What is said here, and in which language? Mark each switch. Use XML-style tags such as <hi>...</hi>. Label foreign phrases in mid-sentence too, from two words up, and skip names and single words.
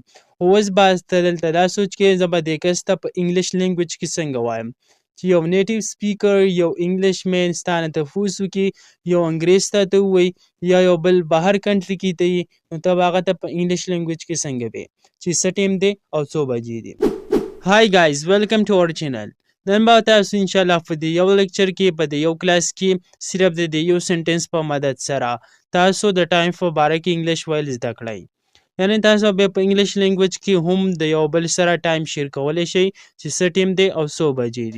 <ps>خو اوس به ته دلته دا سوچ کې زه به دې کس ته په</ps> <en>English language</en> <ps>کې څنګه وایم چې یو</ps> <en>native speaker</en> <ps>یو انګلیش مین ستا نه تفوس وکړي، یو انګریز ته ووایي یا یو بل بهر کنټري کې ته یې، نو ته به هغه ته په</ps> <en>English language</en> <ps>کې څنګه وایې چې څه ټایم دی او څو بجې دي. هاي</ps> <en>guys, welcome to our channel.</en> <ps>نن به تاسو انشاءالله په دې یو لیکچر کې په دې یو کلاس کې صرف د دې یو سنټنس په مدد سره تاسو د ټایم په باره کې انګلیش ویل زده کړئ. یعنی تاسو بیا په</ps> <en>English language</en> <ps>کې هم د یو بل سره</ps> <en>time share</en> <ps>کولی شئ چې څه ټایم دی او څو بجې دي.</ps>